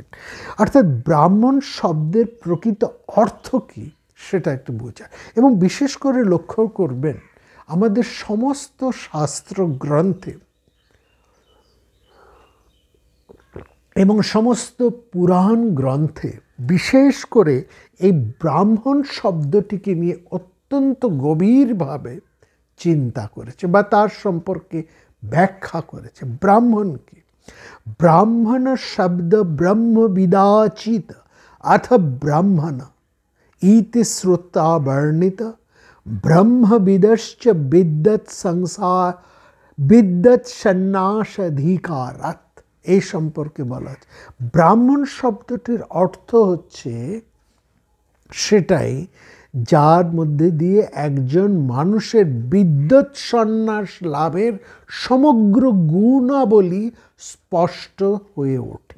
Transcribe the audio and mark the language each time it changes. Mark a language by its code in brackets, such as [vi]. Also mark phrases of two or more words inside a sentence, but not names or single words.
[bn] অর্থাৎ ব্রাহ্মণ শব্দের প্রকৃত অর্থ কী সেটা একটু বোঝা, এবং বিশেষ করে লক্ষ্য করবেন আমাদের সমস্ত শাস্ত্র গ্রন্থে এবং সমস্ত পুরাণ গ্রন্থে বিশেষ করে এই ব্রাহ্মণ শব্দটিকে নিয়ে অত্যন্ত গভীরভাবে চিন্তা করেছে বা তার সম্পর্কে ব্যাখ্যা করেছে। ব্রাহ্মণ কি? [sa] ब्राह्मण शब्द ब्रह्म विदाचित अथ ब्राह्मण इति श्रुता वर्णित ब्रह्म विदश्च विद्वत् संसार विद्वत् सन्नास अधिकारात् [bn] এই সম্পর্কে বলা আছে। ব্রাহ্মণ শব্দটির অর্থ হচ্ছে সেটাই যার মধ্যে দিয়ে একজন মানুষের বিদ্যুৎ সন্ন্যাস লাভের সমগ্র গুণাবলী স্পষ্ট হয়ে ওঠে।